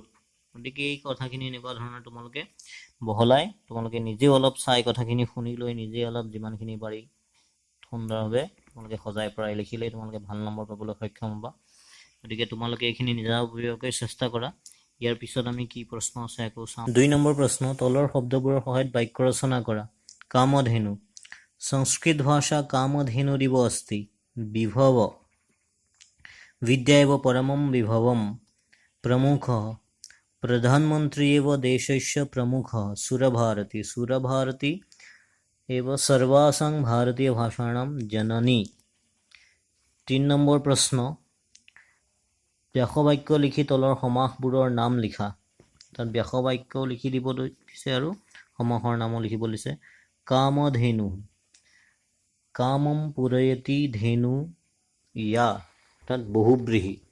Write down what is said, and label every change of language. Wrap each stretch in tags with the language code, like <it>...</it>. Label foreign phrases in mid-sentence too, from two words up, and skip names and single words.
<as>গতিকে এই কথাখিনি এনেকুৱা ধৰণৰ তোমালোকে বহলাই তোমালোকে নিজেও অলপ চাই কথাখিনি শুনি লৈ নিজে অলপ যিমানখিনি পাৰি সুন্দৰভাৱে তোমালোকে সজাই পৰাই লিখিলেই তোমালোকে ভাল নম্বৰ পাবলৈ সক্ষম হ'বা। গতিকে তোমালোকে এইখিনি নিজাববীয়াকৈ চেষ্টা কৰা। ইয়াৰ পিছত আমি কি প্ৰশ্ন আছে আকৌ চাওঁ। 2 নম্বৰ প্ৰশ্ন, তলৰ শব্দবোৰৰ সহায়ত বাক্য ৰচনা কৰা।</as> <sa>কামধেনু, সংস্কৃত ভাষা কামধেনুরিव अस्ति, विभव विद्या एव परमं विभवं, प्रमुखः प्रधानमंत्री एव देशस्य प्रमुखः, सुरभारती सुरभारती एव सर्वासां भारतीय भाषाणां जननी।</sa> <as>3 নম্বৰ প্ৰশ্ন, ব্যাসবাক্য লিখি তলৰ সমাসবোৰৰ নাম লিখা। তাত ব্যাসবাক্য লিখি দিব দিছে আৰু সমাসৰ নামো লিখিব দিছে। কামধেনু,</as> <sa>কামম পুৰয়তি ধেনু ইয়া,</sa> <as>তাত বহুব্ৰীহি।</as>